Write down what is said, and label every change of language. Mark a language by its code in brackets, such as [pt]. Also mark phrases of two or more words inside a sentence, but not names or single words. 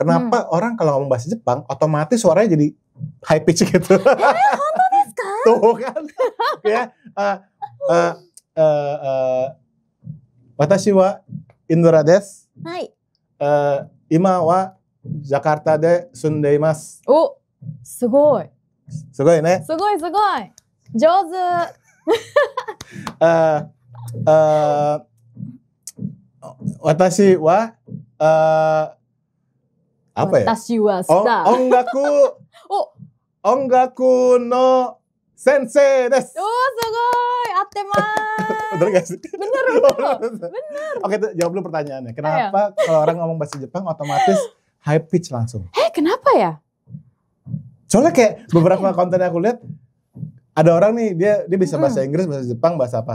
[id] Kenapa orang kalau ngomong bahasa Jepang otomatis suaranya jadi [en] high pitch [id] gitu? Tuh kan? [ja] Ya, 私はインドラです. Hai. 今はジャカルタで住んでいます. Oh, sugoi. すごいね. すごい。上手. 私は [id] apa ya? [ja] 私は star. 音楽の先生です. Oh, sugoi. Attemasu. [id] Bener gak sih? Bener. Oke, jawab dulu pertanyaannya. Kenapa kalau orang ngomong bahasa Jepang otomatis [en] high pitch [id] langsung? Kenapa ya? Soalnya kayak beberapa konten yang aku lihat, ada orang nih dia bisa bahasa Inggris, bahasa Jepang, bahasa apa.